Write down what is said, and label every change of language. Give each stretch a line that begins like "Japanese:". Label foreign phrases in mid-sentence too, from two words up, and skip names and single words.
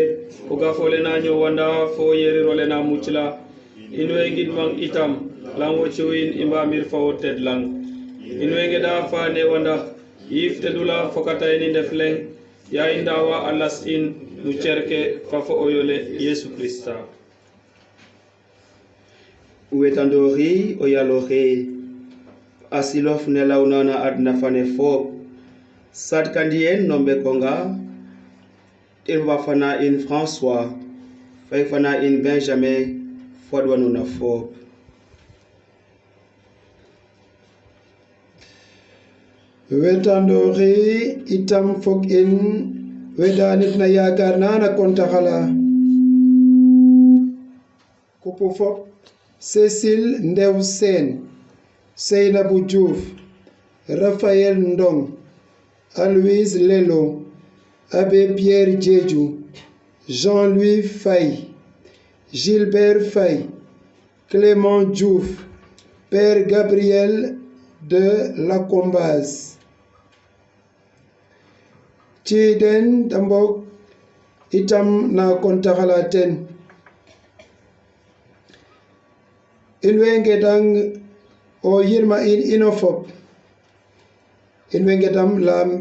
Serer: o gafole na nyowanda fo yerirole na mucla inwe ngidmang itam lango chuin imbamir fo tedlang inwe ngeda fa ne wanda yiftedula fokatayni ndefleng ya indawa alas in nu cerke fafo oyole Yesu Krista wetandori oyalohe asilof nelaunana adna fane fop satkandien nombe konga tilwa fana in François fay fana in Benjamin fodwanuna fop wetandori itam fok in wedanit na yaakaar na kontaxala kupu fop Cécile Ndew Sène Seynabou Diouf Raphaël Ndong Aloïse Lelo Abbé Pierre Diédhiou Jean-Louis Faye Gilbert Faye Clément Diouf Père Gabriel de Lacombaz ci den dambok itam na kontaxala ten in way ngedang o yirma in ino fop in way ngedam lam